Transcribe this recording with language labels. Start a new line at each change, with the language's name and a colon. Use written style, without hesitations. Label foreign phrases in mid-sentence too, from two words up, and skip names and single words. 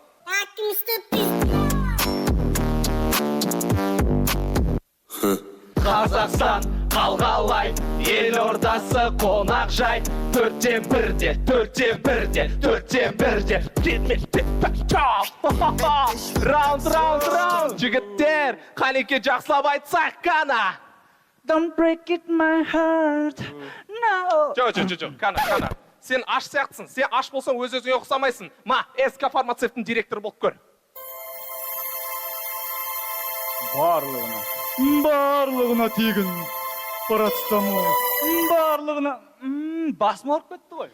Kazakh: Қазақстан қалғалай, ел ордасы қонақ жай. 4-тен 1-де, 4-тен 1-де, 4-тен 1-де. Раунд. Жігіттер, қанеке жақсылап айтсақ қана.
English: Don't break it my heart, no.
Kazakh: Жоқ, қана. Сен аш сияқтысың. Сен аш болсаң өз-өзіңе ұқсамайсың. СК фармацевтің директоры болып көр. Барлығына тегін парацетамол. Барлығына Басым ауырып кетті ғой.